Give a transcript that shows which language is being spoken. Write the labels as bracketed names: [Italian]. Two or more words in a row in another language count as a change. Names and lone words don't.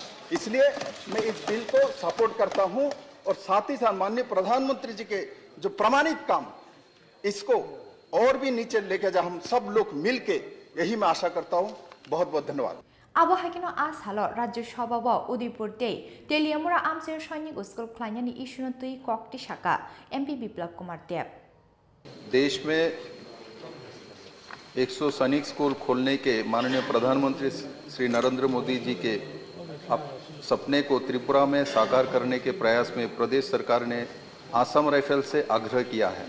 [Hindi] इसलिए मैं इस बिल को सपोर्ट करता हूं और साथ ही साथ माननीय प्रधानमंत्री जी के जो प्रमाणित काम, इसको और भी नीचे लेके जा हम सब लोग मिलके, यही मैं आशा करता हूं। बहुत बहुत धन्यवाद। [Kok Borok] अब हाकिनो आज हाल राज्य सभा उदयपुर तेलियामुरा आमसे सैनिक स्कूल खुलायनायनि इस्युनो तुई कक्ति शाखा एमपी बिप्लब कुमार देव। [Hindi] देश में 100 सैनिक स्कूल खोलने के माननीय प्रधानमंत्री श्री नरेंद्र मोदी जी के सपने को त्रिपुरा में साकार करने के प्रयास में प्रदेश सरकार ने असम राइफल से आग्रह किया है।